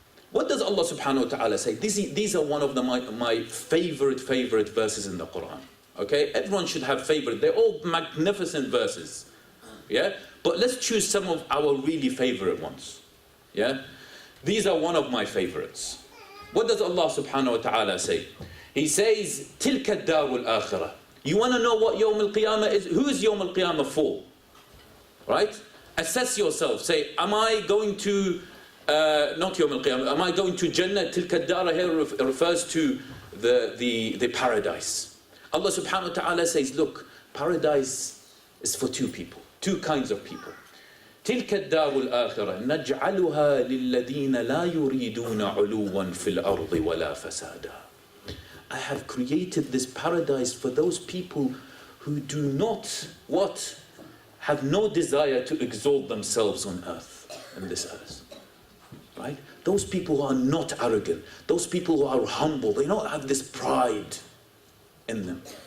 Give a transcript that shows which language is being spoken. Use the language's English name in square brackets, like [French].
[English] What does Allah subhanahu wa ta'ala say? These are one of my favorite verses in the Quran. Okay, everyone should have favorite. They're all magnificent verses. Yeah, but let's choose some of our really favorite ones. Yeah, these are one of my favorites. What does Allah subhanahu wa ta'ala say? He says, [Arabic] تِلْكَ الدَّارُ الْآخِرَةِ. [English] You want to know what Yawm al-Qiyamah is? Who is Yawm al-Qiyamah for? Right? Assess yourself. Say, am I going to, not Yawm al-Qiyamah, am I going to Jannah? [Arabic] تِلْكَ الدَّارَ [English] here refers to the paradise. Allah subhanahu wa ta'ala says, look, paradise is for two people, two kinds of people. [Arabic] تلك الدار الآخرة نجعلها للذين لا يريدون علوا في الأرض ولا فسادا. [English] I have created this paradise for those people who do not, what? Have no desire to exalt themselves on earth, in this earth. Right? Those people who are not arrogant, those people who are humble, they don't have this pride in them.